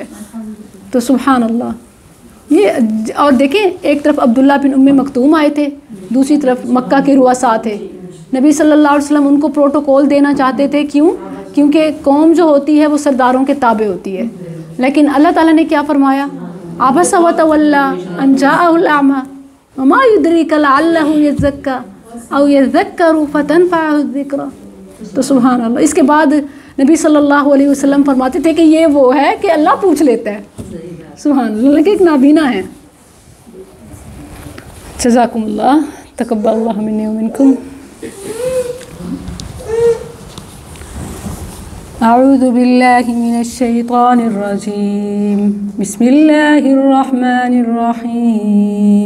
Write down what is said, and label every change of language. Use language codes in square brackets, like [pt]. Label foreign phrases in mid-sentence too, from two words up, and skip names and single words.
[hi] तो [ar] سبحان الله. [hi] ये और देखें, एक तरफ अब्दुल्ला बिन उम्मे मक्तूम आए थे, दूसरी तरफ मक्का के रुआसा थे। नबी [ar] صلى الله عليه وسلم [hi] उनको प्रोटोकॉल देना चाहते थे, क्यों? क्योंकि कौम जो होती है वो सरदारों के ताबे होती है। लेकिन अल्लाह ताला ने क्या फरमाया? [ar] عبس وتولى أن جاءه الأعمى وما يدريك لعله يزكى أو يذكر فتنفعه الذكرى. [hi] तो [ar] سبحان الله. [hi] इसके बाद नबी [ar] صلى الله عليه وسلم [hi] फरमाते थे कि ये वो है कि अल्लाह पूछ लेता है। [ar] سبحان الله, [hi] कि एक नाबीना है। [ar] جزاكم الله، تقبل الله مني ومنكم. أعوذ بالله من الشيطان الرجيم. بسم الله الرحمن الرحيم.